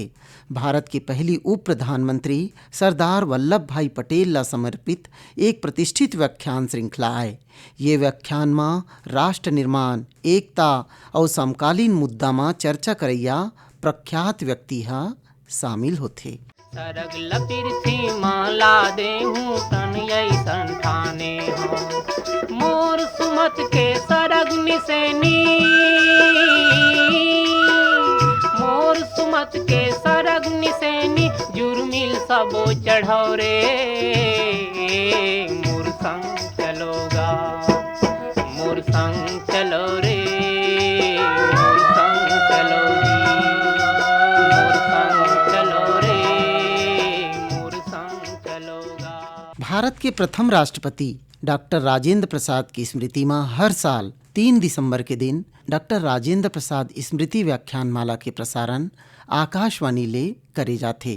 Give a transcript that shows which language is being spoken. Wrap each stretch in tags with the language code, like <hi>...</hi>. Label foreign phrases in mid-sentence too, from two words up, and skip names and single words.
<hne>भारत के पहली उप प्रधानमंत्री सरदार वल्लभ भाई पटेल ला समर्पित एक प्रतिष्ठित व्याख्यान श्रृंखला है। ये व्याख्यान में राष्ट्र निर्माण, एकता और समकालीन मुद्दा में चर्चा करैया प्रख्यात व्यक्ति हा शामिल होते। सरग लपिरथी माला देहूं तन ऐसन ठाने हो मोर सुमत के सरग निसेनी मोर सुमत के सरग निसेनी जुर्मिल सबो चढ़ौरे मोर संग चलोगा मोर संग चलो रे मोर संग चलोगी मोर संग चलो रे मोर संग चलोगा। भारत के प्रथम राष्ट्रपति डॉक्टर राजेंद्र प्रसाद की स्मृति में हर साल 3 दिसंबर के दिन डॉक्टर राजेंद्र प्रसाद स्मृति व्याख्यानमाला के प्रसारण आकाशवाणी ले करे जाते।</hne>